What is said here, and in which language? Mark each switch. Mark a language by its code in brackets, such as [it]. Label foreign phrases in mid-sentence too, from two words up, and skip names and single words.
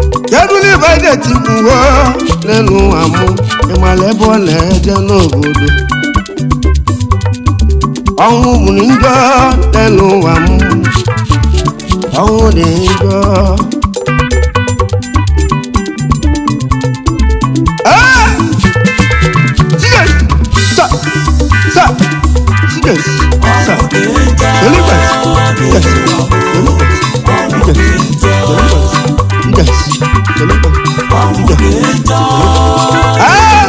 [ig] Kedu n'ibe anyị ga-eti mkpu wo n'elu ụwa mụ? Ị mara ebe ọ na-eje n'obodo? Ọnwụ bụ njọ n'elu ụwa mụ. Ọnwụ dị njọ. [en] Ah! Yes! Sir! Sir! Yes! Sir! Delinquents! Yes! Delinquents! Yes! Delinquents! Yes! Delinquents! Yes! Ah!